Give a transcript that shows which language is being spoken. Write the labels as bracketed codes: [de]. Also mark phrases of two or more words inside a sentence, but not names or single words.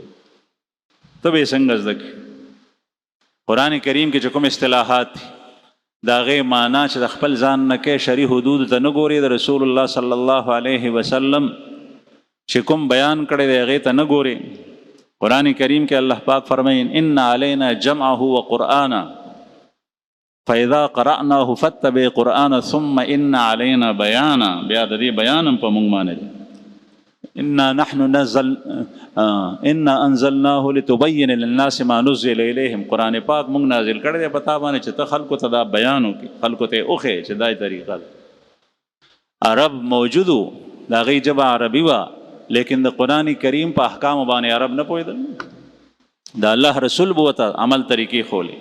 [ps] ته به یې څنګه زده کړې؟ قرآن کریم کې چې کوم اصطلاحات دي د هغې معنا چې د خپل ځان نه کوې، شرعي حدودو ته نه ګورې، د رسول الله [ar] صلی الله علیه وسلم [ps] چې کوم بیان کړی دی هغې ته نه ګورې. قرآن کریم کې الله پاک فرمایي [ar] ان علینا جمعه وقرآنا فاذا قرأناه فاتبع قرآنا ثم ان علینا بیانا. [ps] بیا د دې بیان هم په موږ باندې دی. [ar] انا انزلناه لتبين للناس ما نزل اليهم. [ps] قرآن پاک موږ نازل کړی دی په تا باندې چې ته خلکو ته دا بیان وکړي، خلکو ته یې وښیې چې دا طریقه ده. عرب موجودو، د هغې ژبه عربي وه، لیکن د قرآن کریم په احکامو باندې عرب نه پوهېدل. د الله رسول به ورته عمل طریقې ښولې.